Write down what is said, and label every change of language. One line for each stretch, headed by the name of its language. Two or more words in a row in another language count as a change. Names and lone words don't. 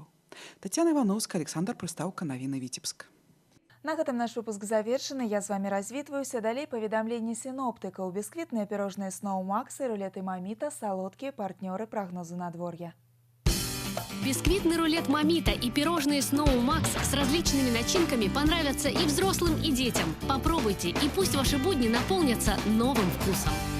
Belarusian: Тацяна Івановская, Александр Прыстаўка, навіны Віцебск. На гэтым наш выпуск завершаны. Я з вами развітваюся. Далей паведамленні сіноптыкаў. Бісквітныя пірожныя Snow Max і рулеты Маміта, салодкія партнёры прагнозу надвор'я.
Russian: Бисквитный рулет Мамита и пирожные Snow Max с различными начинками понравятся и взрослым, и детям. Попробуйте, и пусть ваши будни наполнятся новым вкусом.